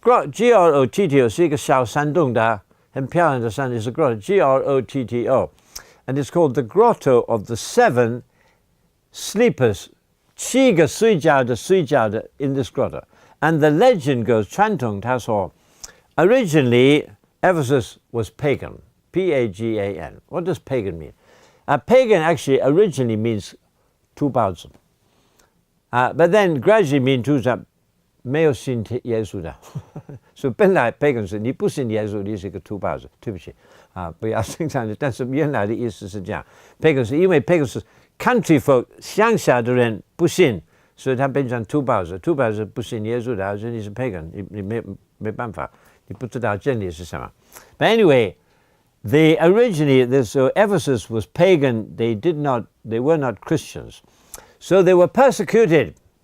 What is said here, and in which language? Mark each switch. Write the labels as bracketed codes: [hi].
[zh] G-R-O-T-T-O 是一个小山洞的，很漂亮的山， [en] is a grotto. G-R-O-T-T-O, and it's called the grotto of the 7 sleepers. [zh] 7个睡觉的 [en] in this grotto. And the legend goes, [zh] 传统他说 [en] originally Ephesus was pagan, P-A-G-A-N. What does pagan mean? Pagan actually originally means 土包子. But then gradually means [zh] 没有信耶稣的。所以本来 pagan 是你不信耶稣，你是一个土包子。对不起不要生产，但是原来的意思是这样。 pagan 是因为 pagan 是 [en] country folk [zh] 乡下的人不信，所以他变成土包子。土包子不信耶稣的，所以你是 pagan， 你没办法，你不知道真理是什么。 [en] But anyway, so Ephesus was pagan. They were not Christians, so they were persecuted.